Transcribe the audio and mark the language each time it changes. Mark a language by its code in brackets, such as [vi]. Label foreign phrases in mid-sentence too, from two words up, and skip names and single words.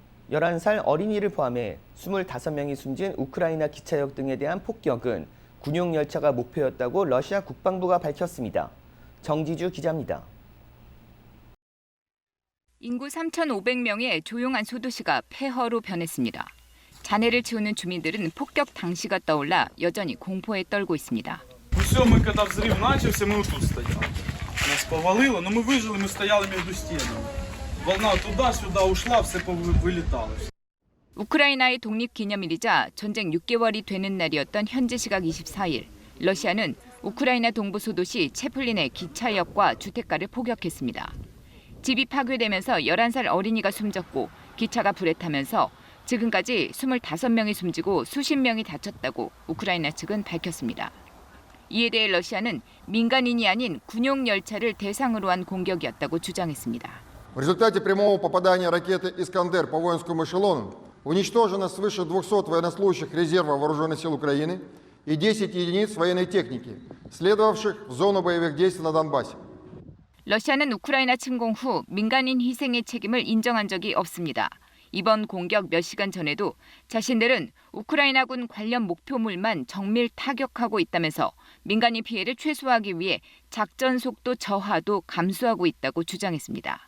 [ko] 11살 어린이를 포함해 25명이 숨진 우크라이나 기차역 등에 대한 폭격은 군용 열차가 목표였다고 러시아 국방부가 밝혔습니다. 정지주 기자입니다. 인구 3,500명의 조용한 소도시가 폐허로 변했습니다. 잔해를 치우는 주민들은 폭격 당시가 떠올라 여전히 공포에 떨고 있습니다. [ru] Все, мы когда взрыв начался, мы вот тут стояли. Нас повалило, но мы выжили, мы стояли между стенами. Волна туда-сюда ушла, все вылетало. [ko] 우크라이나의 독립기념일이자 전쟁 6개월이 되는 날이었던 현지 시각 24일, 러시아는 우크라이나 동부 소도시 체플린의 기차역과 주택가를 포격했습니다. 집이 파괴되면서 11살 어린이가 숨졌고 기차가 불에 타면서 지금까지 25명이 숨지고 수십 명이 다쳤다고 우크라이나 측은 밝혔습니다. 이에 대해 러시아는 민간인이 아닌 군용 열차를 대상으로 한 공격이었다고 주장했습니다. [ru] В результате прямого попадания ракеты «Искандер» по воинскому эшелону уничтожено свыше 200 военнослужащих резерва Вооруженных сил Украины и 10 единиц военной техники, следовавших в зону боевых действий на Донбассе. [ko] 러시아는 우크라이나 침공 후 민간인 희생의 책임을 인정한 적이 없습니다. 이번 공격 몇 시간 전에도 자신들은 우크라이나군 관련 목표물만 정밀 타격하고 있다면서 민간인 피해를 최소화하기 위해 작전 속도 저하도 감수하고 있다고 주장했습니다.